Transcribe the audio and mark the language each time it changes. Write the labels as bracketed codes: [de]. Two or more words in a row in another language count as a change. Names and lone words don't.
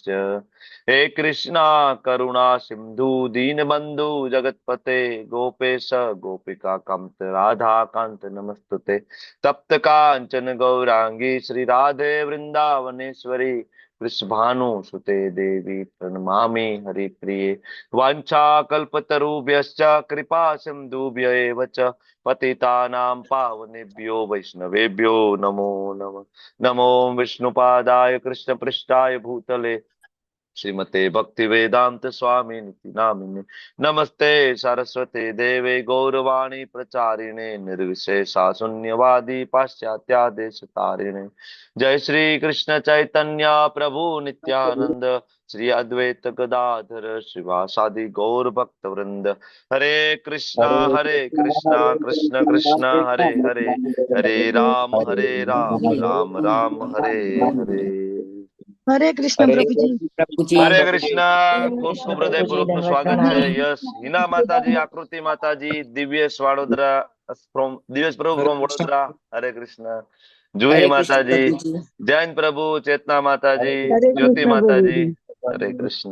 [sa] हे कृष्ण करुणा सिंधु दीनबंधु जगतपते गोपेश गोपिका कांत राधा कांत नमस्तुते. तप्त कांचन गौरांगी श्री राधे वृंदावनेश्वरी वृषभानु सुते देवी પ્रणमामि हरिप्रिये. वाञ्छाकल्पतरुभ्यश्च कृपा सिन्धुभ्य एव च पतितानां पावनेभ्यो वैष्णवेभ्यो नमो नमः. नमो विष्णुपादाय कृष्णपृष्ठाय भूतले श्रीमते भक्ति वेदांत स्वामी निति नामिने. नमस्ते सरस्वती देवे गौरवाणी प्रचारिणे निर्विशेषा शून्यवादी पाश्चात्या देश तारिणे. जय श्री कृष्ण चैतन्य प्रभु नित्यानंद श्री अद्वैत गदाधर श्रीवासादि गौर भक्त वृंद. हरे कृष्ण कृष्ण कृष्ण हरे हरे, हरे राम राम राम हरे हरे. [gu] હરે કૃષ્ણ પ્રભુજી. હરે કૃષ્ણ. ખૂબ ખૂબ હૃદયપૂર્વક નું સ્વાગત છે. યસ, હિના માતાજી, આકૃતિ માતાજી, દિવ્યેશ વડોદરા ફ્રોમ દિવ્યેશ પ્રભુ ફ્રોમ વડોદરા, હરે કૃષ્ણ. જુહી માતાજી, જૈન પ્રભુ, ચેતના માતાજી, જ્યોતિ માતાજી, હરે કૃષ્ણ.